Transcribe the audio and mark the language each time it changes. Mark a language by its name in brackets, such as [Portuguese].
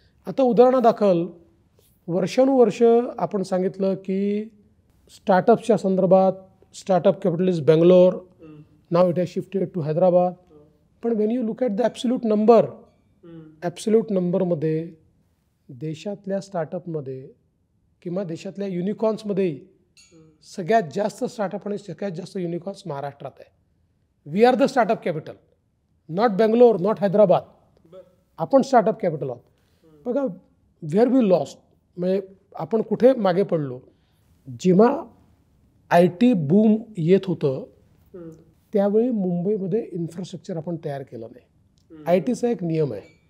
[Marathi] आता उदाहरणादाखल वर्षानुवर्ष आपण सांगितलं की स्टार्टअप्सच्या संदर्भात [English] Startup capital is Bangalore, now it has shifted to Hyderabad. [Marathi] पण [English] when you look at the absolute number, [Marathi] absolute नंबरमध्ये देशातल्या स्टार्टअपमध्ये किंवा देशातल्या युनिकॉर्न्समध्येही सगळ्यात जास्त स्टार्टअप आणि सगळ्यात जास्त युनिकॉर्न्स महाराष्ट्रात आहे. [English] We are the startup capital, not Bangalore, not Hyderabad. [Marathi] आपण स्टार्टअप कॅपिटल आहोत. बघा [English] where we lost, [Marathi] म्हणजे आपण कुठे मागे पडलो. जेव्हा IT बूम येत होतं त्यावेळी मुंबईमध्ये इन्फ्रास्ट्रक्चर आपण तयार केलं नाही. ITचा एक नियम आहे.